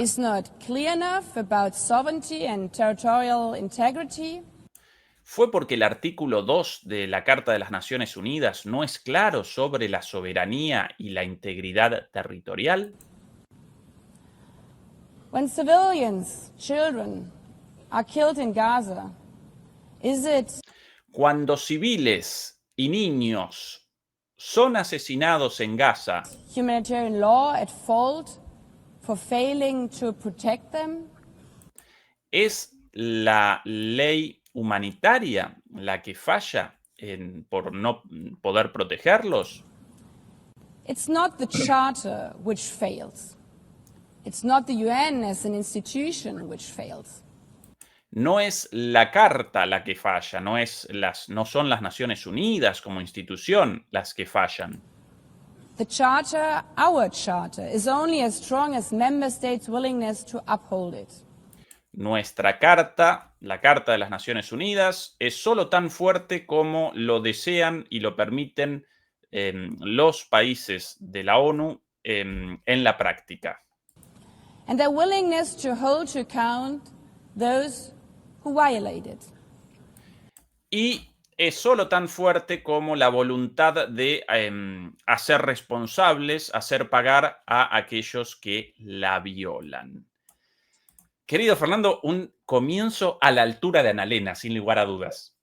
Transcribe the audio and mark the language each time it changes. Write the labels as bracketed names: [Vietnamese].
[English] is not clear enough about sovereignty and territorial integrity? [Spanish] ¿Fue porque el artículo 2 de la Carta de las Naciones Unidas no es claro sobre la soberanía y la integridad territorial? [English] When civilians, children, are killed in Gaza, is it [Spanish] Cuando civiles y niños son asesinados en Gaza, [English] humanitarian law at fault for failing to protect them? [Spanish] ¿es la ley humanitaria la que falla por no poder protegerlos? [English] It's not the Charter which fails. It's not the UN as an institution which fails. [Spanish] No es la Carta la que falla, no son las Naciones Unidas como institución las que fallan. [English] The Charter, our Charter, is only as strong as member states' willingness to uphold it. [Spanish] Nuestra carta, la Carta de las Naciones Unidas, es solo tan fuerte como lo desean y lo permiten los países de la ONU en la práctica. [English] And their willingness to hold to account those who violate it. [Spanish] Y es solo tan fuerte como la voluntad de hacer responsables, hacer pagar a aquellos que la violan. Querido Fernando, un comienzo a la altura de Annalena, sin lugar a dudas.